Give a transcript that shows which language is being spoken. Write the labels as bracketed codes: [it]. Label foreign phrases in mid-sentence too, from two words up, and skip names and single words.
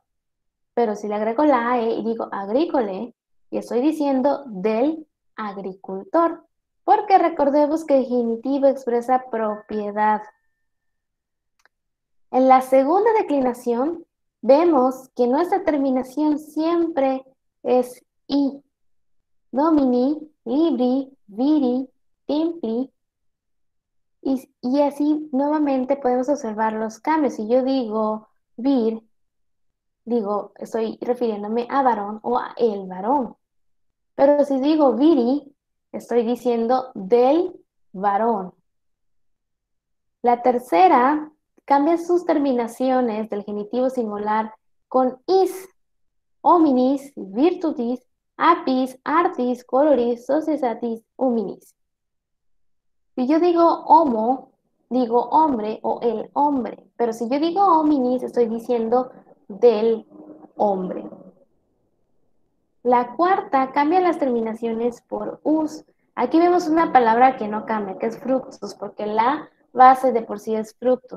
[es] Pero si le agrego la AE y digo agrícole, y estoy diciendo del agricultor, porque recordemos que el genitivo expresa propiedad. En la segunda declinación, vemos que nuestra terminación siempre es I. [la] Domini, libri, viri, templi. [es] Y así nuevamente podemos observar los cambios. Si yo digo vir, digo, estoy refiriéndome a varón o a el varón. Pero si digo viri, estoy diciendo del varón. La tercera cambia sus terminaciones del genitivo singular con is, [la] hominis, virtutis, apis, artis, coloris, societatis, huminis. [es] Si yo digo homo, digo hombre o el hombre. Pero si yo digo hominis, estoy diciendo del hombre. La cuarta cambia las terminaciones por us. Aquí vemos una palabra que no cambia, que es fructus, porque la base de por sí es fructus.